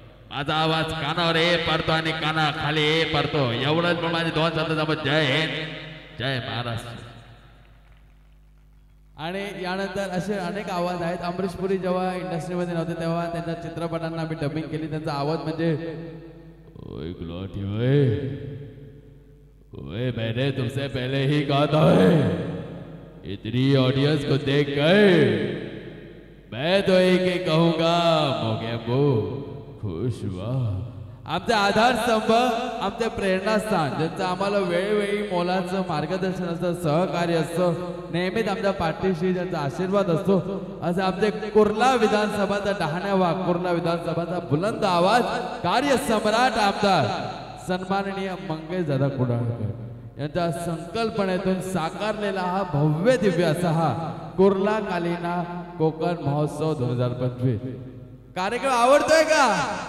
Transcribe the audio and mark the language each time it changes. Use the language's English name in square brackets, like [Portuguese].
[Marathi] माझा आवाज कानावर ये पडतो आणि काना खाली ये पडतो. एवढंच पण माझे दोन शब्द जय हिंद, जय महाराष्ट्र. आणि यानंतर असे अनेक आवाज आहेत. अमरीश पुरी जेव्हा इंडस्ट्रीमध्ये नव्हते तेव्हा त्यांच्या चित्रपटांना आम्ही डबिंग केली. त्यांचा आवाज म्हणजे [Hindi] ओए गुलाटी ओए ओए मैंने तुमसे पहले ही कहा था इतनी ऑडियंस को देख कर मैं तो एक ही कहूंगा मोगेम्बो खुश हुआ. [Marathi] आमचे आधारस्तंभ, आमचे प्रेरणास्थान, ज्यांचं आम्हाला वेळोवेळी मोलाचं मार्गदर्शन असतं, सहकार्य असतं, नेहमीच आमच्या पाठीशी ज्यांचा आशीर्वाद असतो, असं आमचे कुर्ला विधानसभाचा डहाण्यावा कुर्ला विधानसभाचा बुलंद आवाज कार्यसम्राट आमदार सन्माननीय मंगेश दादा कुडाळकर यांच्या संकल्पनेतून साकारलेला हा भव्य दिव्य असा हा कुर्ला कालिना कोकण महोत्सव 2025 कार्यक्रम आवडतोय का?